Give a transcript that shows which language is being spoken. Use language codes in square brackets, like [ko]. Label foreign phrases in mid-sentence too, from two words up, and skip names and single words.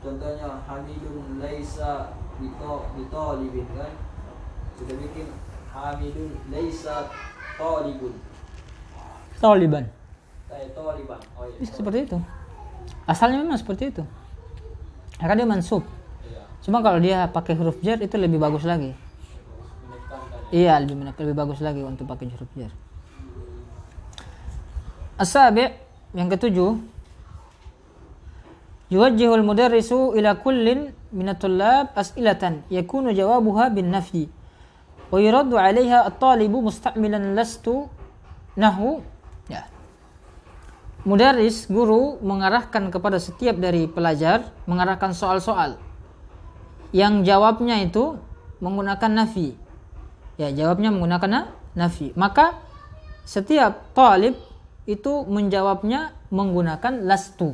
[ar] contohnya حامد ليس بطالب kan, [id] sudah bikin [ar] حامد ليس طالب, [id] Taliban. Toliban. Oh iya. Bisa seperti itu. Asalnya memang seperti itu. Karena dia mansub. Iya. Cuma kalau dia pakai huruf jar itu lebih bagus lagi. Menekankan. Iya, lebih bagus lagi untuk pakai huruf jar. [ar] As-sabi', [id] yang ketujuh, [ar] يوجه المدرس إلى كل من الطلاب أسئلة يكون جوابها بالنفي ويرد عليها الطالب مستعملا لست نحو. Ya. [id] Mudarris, guru, mengarahkan kepada setiap dari pelajar, mengarahkan soal-soal yang jawabnya itu menggunakan nafi. Ya, jawabnya menggunakan nafi. Maka setiap talib itu menjawabnya menggunakan lastu.